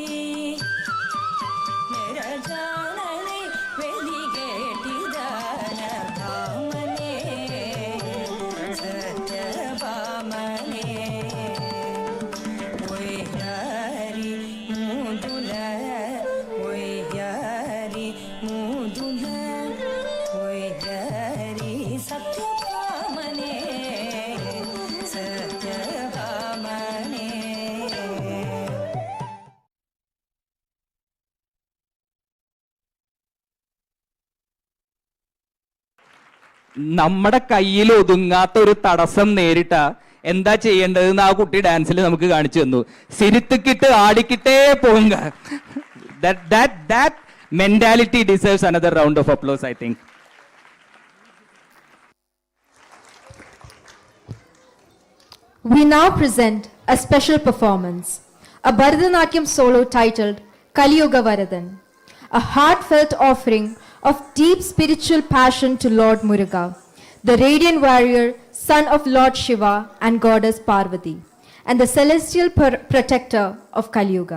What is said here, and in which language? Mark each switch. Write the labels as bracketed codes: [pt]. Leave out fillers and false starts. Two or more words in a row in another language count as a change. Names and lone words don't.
[te] నిరజానలై వెలిగేటిదన భామనే సత్యభామనే ఒయ్యారి మూదుల ఒయ్యారి మూదుల ఒయ్యారి సత్యభామనే సత్యభామనే [ml] നമ്മുടെ കയ്യിൽ ഒതുങ്ങാത്ത ഒരു തടസ്സം നേരിട്ട എന്താ ചെയ്യേണ്ടതെന്ന് ആ കുട്ടി ഡാൻസിൽ നമുക്ക് കാണിച്ചു തന്നു. [ta] சிரித்துக்கிட்டு ஆடிக்கிட்டே போவுக. [en] That mentality deserves another round of applause, I think. We now present a special performance, a Bharatanatyam solo titled Kaliyuga Varadan, a heartfelt offering of deep spiritual passion to Lord Muruga, the radiant warrior, son of Lord Shiva and goddess Parvati, and the celestial protector of Kaliyuga.